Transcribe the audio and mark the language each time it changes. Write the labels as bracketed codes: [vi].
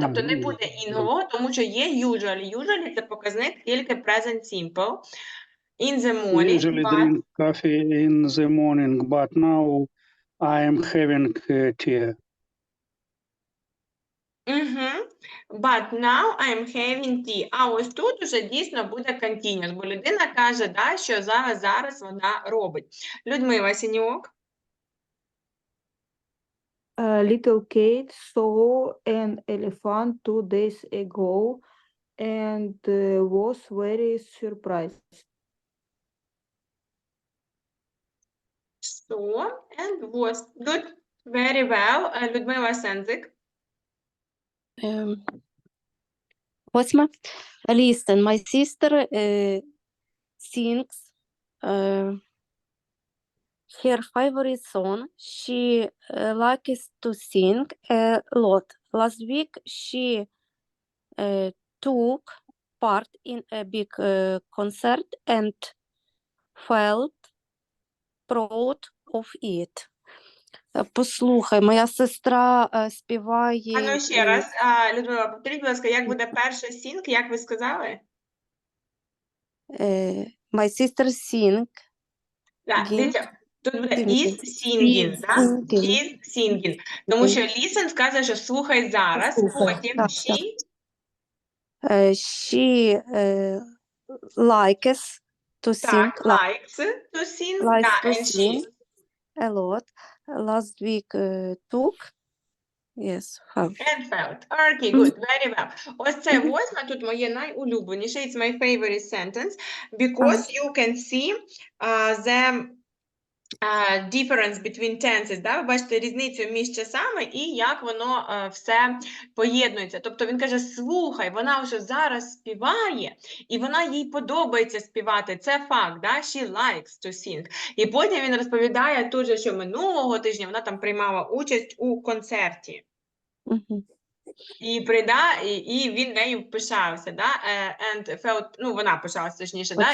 [uk] Тобто не буде інгового, тому що є usually. Usually – це показник тільки present simple. [en] In the We morning, usually but... drink coffee in the morning, but now I am having tea. But now I am having tea. [uk] А ось тут уже дійсно буде continuous, бо людина каже, да, що зараз вона робить. Людмила Сіньок. [en] Little Kate saw an elephant 2 days ago and was very surprised. So, and was good. Very well. [uk] Людмила Сензик. 8. [en] Listen, my sister sings her favorite song. She likes to sing a lot. Last week, she took part in a big concert and felt proud of it. [uk] Послухай, моя сестра співає... А ну ще раз, Людмила, повторіть, будь ласка, як буде перше sing, як ви сказали? [en] My sister sing. [uk] Так, дивіться, тут буде [en] is singing, [uk] да? [en] Is singing. [uk] Тому що listen сказано, що слухай зараз, потім she... [en] She likes to sing. Так, likes to sing, Likes [uk] да, [en] to and sing she... a lot. Last week took. Yes, have. And felt. Okay, good, very well. [uk] Ось це 8, тут моє найулюбленіше. [en] It's my favorite sentence, because you can see the difference between tenses, да? [uk] Ви бачите різницю між часами і як воно все поєднується. Тобто він каже, слухай, вона вже зараз співає, і вона їй подобається співати. Це факт, да? [en] She likes to sing. [uk] І потім він розповідає тут же, що минулого тижня вона там приймала участь у концерті. і він нею пишався, да? [en] And felt, [uk] ну, вона пишалася, точніше, да?